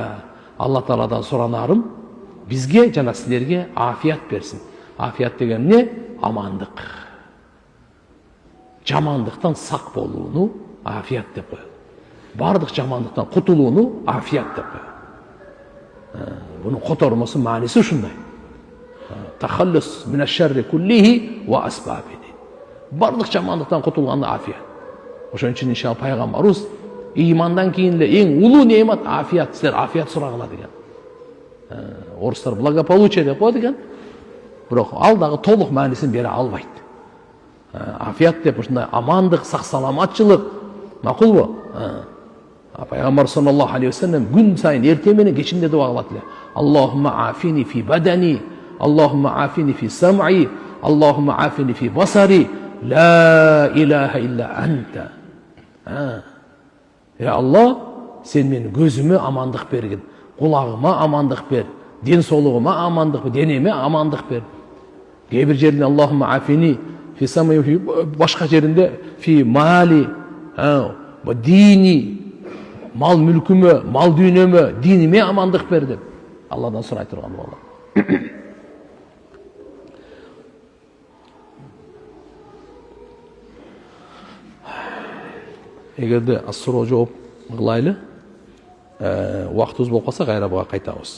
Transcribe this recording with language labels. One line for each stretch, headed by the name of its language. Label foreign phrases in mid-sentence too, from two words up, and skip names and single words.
Kyrgyz: Алла Тааладан суранарым, бизге жана силерге афият берсин. Афият деген эмне? Амандык. Жамандыктан сак болууну афият деп коет. Бардык жамандыктан кутулууну афият деп коет. Бунун котормосу, мааниси ушундай.
Arabic: التخلص من الشر كله وأسبابه.
Kyrgyz: Бардык жамандыктан кутулган афият. Ошон үчүн иншалла пайгамбарыбыз имандан кийин эле эң улуу неемат афият, силер афият сурагыла деген. Орустар благополучие деп коет экен. Бирок ал дагы толук маанисин бере албайт. Афият деп ушундай амандык, сак саламатчылык, макулбу? Пайгамбар
Arabic: صلى الله عليه وسلم
Kyrgyz: күн сайын эртең менен кечинде дуа кылат эле.
Arabic: اللهم عافني في بدني، اللهم عافني في سمعي، اللهم عافني في بصري، لا إله إلا أنت. Алла, сен менин көзүмө амандык бергин, кулагыма амандык бер, ден соолугума амандык бер, денеме амандык бер.
Kyrgyz: Кээ бир жерде
Arabic: اللهم عافني في سمعي,
Kyrgyz: башка жеринде
Arabic: في مالي,
Kyrgyz: дини, мал мүлкүмө, мал дүйнөмө, диниме амандык бер деп Алладан сурай турган болот. Эгерде суроо жооп кылайлы, убактыбыз болуп калса кайра буга кайтабыз.